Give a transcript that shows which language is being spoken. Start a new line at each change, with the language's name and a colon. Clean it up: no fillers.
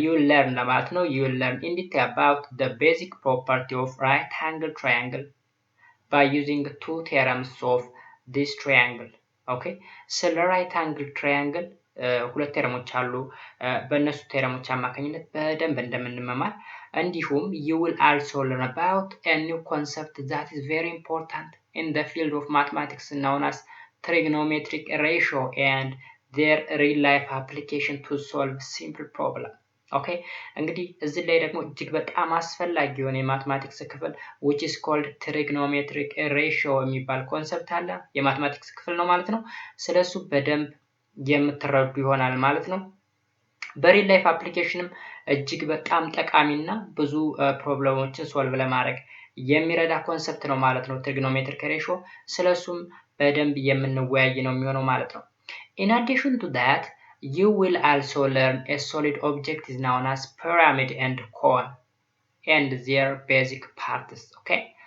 English: learn
Amharic: ለማለት ነው
English: you will learn in detail about the basic property of right angle triangle by using two theorems of this triangle.
Amharic: ኦኬ ስለ ራይት አንግል ትራያንግል ሁለት ቴረሞች አሉ። በእነሱ ቴረሞች አማካኝነት በደንብ እንደምንመማር እንዲሁም
English: you will also learn about a new concept that is very important in the field of mathematics known as trigonometric ratio and their real life application to solve simple problem.
Amharic: ኦኬ እንግዲህ እዚህ ላይ ደግሞ እጅግ በጣም አስፈላጊ የሆነ የማትማቲክስ ክፍል
English: which is called trigonometric ratio
Amharic: የሚባል ኮንሰፕት አለ። የማትማቲክስ ክፍል ነው ማለት ነው። ስለሱ በደንብ የምትረዱ ይሆናል ማለት ነው። በሪል ላይፍ አፕሊኬሽንም እጅግ በጣም ጠቃሚና ብዙ ፕሮብሌሞችን ሶልቭ ለማድረግ የሚረዳ ኮንሰፕት ነው ማለት ነው trigonometric ratio። ስለሱም በደንብ የምንወያይ ነው የሚሆነው ማለት ነው።
English: In addition to that, you will also learn a solid object is known as pyramid and cone and their basic parts. Okay?